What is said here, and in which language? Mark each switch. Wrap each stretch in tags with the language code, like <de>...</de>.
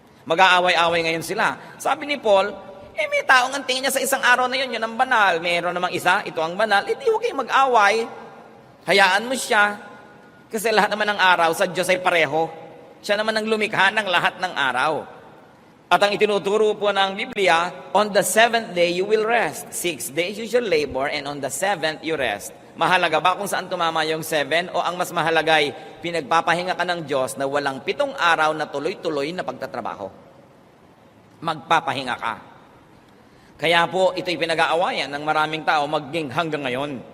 <tl>Mag-aaway-aaway ngayon sila. Sabi ni Paul, may taong ang tingin niya sa isang araw na yun ang banal. Meron namang isa, ito ang banal. Di huwag kayong mag-away. Hayaan mo siya. Kasi lahat naman ng araw sa Diyos ay pareho. Siya naman ang lumikha ng lahat ng araw. At ang itinuturo po ng Biblia,</tl> <en>on the 7th day you will rest. 6 days you shall labor, and on the 7th you rest.</en> <tl>Mahalaga ba kung saan tumama yung 7? O ang mas mahalagay, pinagpapahinga ka ng Diyos na walang 7 araw na tuloy-tuloy na pagtatrabaho. Magpapahinga ka. Kaya po, ito'y pinag-aawayan ng maraming tao maging hanggang ngayon.</tl>